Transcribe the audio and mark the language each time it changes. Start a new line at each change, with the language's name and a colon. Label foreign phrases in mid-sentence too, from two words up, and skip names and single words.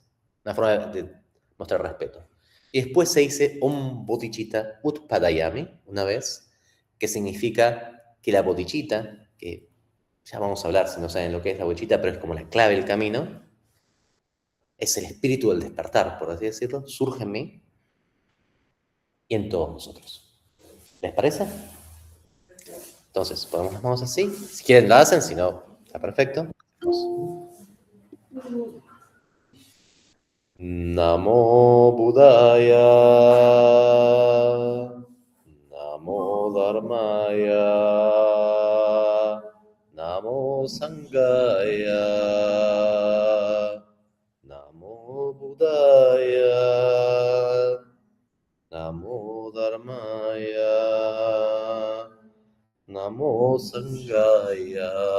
Spanish: Una forma de mostrar respeto. Y después se dice
Sanskrit: ॐ बोधिचित्त उत्पादयामि,
Spanish: una vez, que significa que la bodhicitta, que ya vamos a hablar si no saben lo que es la bodhicitta, pero es como la clave del camino, es el espíritu del despertar, por así decirlo, surge en mí y en todos nosotros. ¿Les parece? Entonces, ponemos las manos así. Si quieren lo hacen, si no, está perfecto.
Pali: Namo Buddhaya, Namo Dharmaya, Namo Sanghaya, Namo Buddhaya, Namo Dharmaya, Namo Sanghaya.